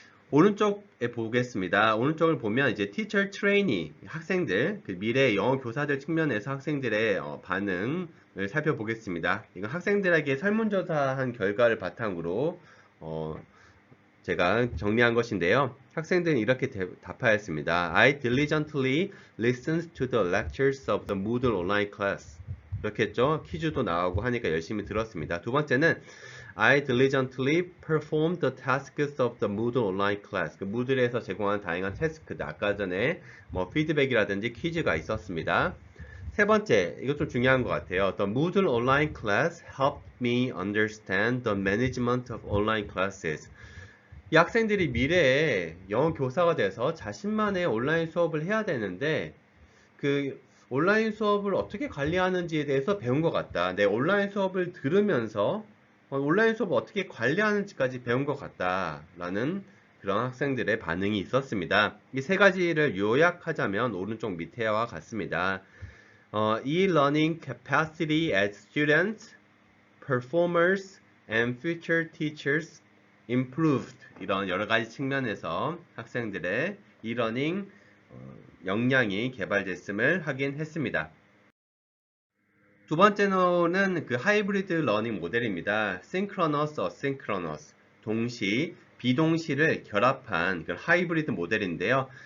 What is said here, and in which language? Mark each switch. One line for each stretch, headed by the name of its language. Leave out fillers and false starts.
Korean: 오른쪽에 보겠습니다. 오른쪽을 보면 이제 teacher trainee 학생들, 그 미래 영어 교사들 측면에서 학생들의 반응을 살펴보겠습니다. 이건 학생들에게 설문조사한 결과를 바탕으로 제가 정리한 것인데요. 학생들은 이렇게 답하였습니다.
English: I diligently listened to the lectures of the Moodle online class.
Korean: 이렇게 했죠. 퀴즈도 나오고 하니까 열심히 들었습니다. 두 번째는
English: I diligently performed the tasks of the Moodle online class.
Korean: 그 무들에서 제공한 다양한 태스크, 아까 전에 뭐 피드백이라든지 퀴즈가 있었습니다. 세 번째, 이것 좀 중요한 것 같아요.
English: The Moodle online class helped me understand the management of online classes.
Korean: 이 학생들이 미래에 영어 교사가 돼서 자신만의 온라인 수업을 해야 되는데 그 온라인 수업을 어떻게 관리하는지에 대해서 배운 것 같다. 내 온라인 수업을 들으면서 온라인 수업을 어떻게 관리하는지까지 배운 것 같다라는 그런 학생들의 반응이 있었습니다. 이 세 가지를 요약하자면 오른쪽 밑에와 같습니다.
English: E-learning capacity as students, performers, and future teachers improved.
Korean: 이런 여러 가지 측면에서 학생들의 e-learning 역량이 개발됐음을 확인했습니다. 두 번째는 그 하이브리드 러닝 모델입니다. synchronous, asynchronous, 동시, 비동시를 결합한 그 하이브리드 모델인데요.